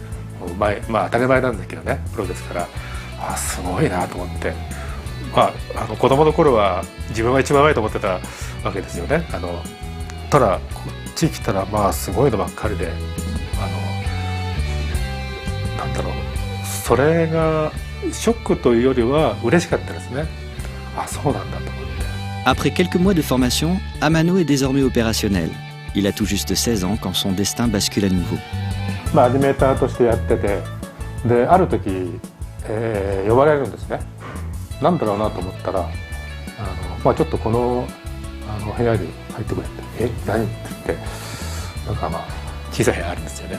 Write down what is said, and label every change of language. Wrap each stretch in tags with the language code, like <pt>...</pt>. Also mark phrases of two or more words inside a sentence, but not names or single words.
<ja>まあ当たり前なんだけどね、プロですから、すごいなと思って、子供の頃は自分が一番上手いと思ってたわけですよね。ただこっち来たらすごいのばっかりで、なんだろう、それがショックというよりは嬉しかったですね。そうなんだと思って。</ja> <fr>Après quelques mois de formation, Amano est désormais opérationnel. Il a tout juste 16 ans quand son destin bascule à nouveau.</fr> <ja>アニメーターとしてやってて、である時、呼ばれるんですね。なんだろうなと思ったら、ちょっとこの部屋に入ってくれって、何って言って、なんか小さい部屋あるんですよね。</ja>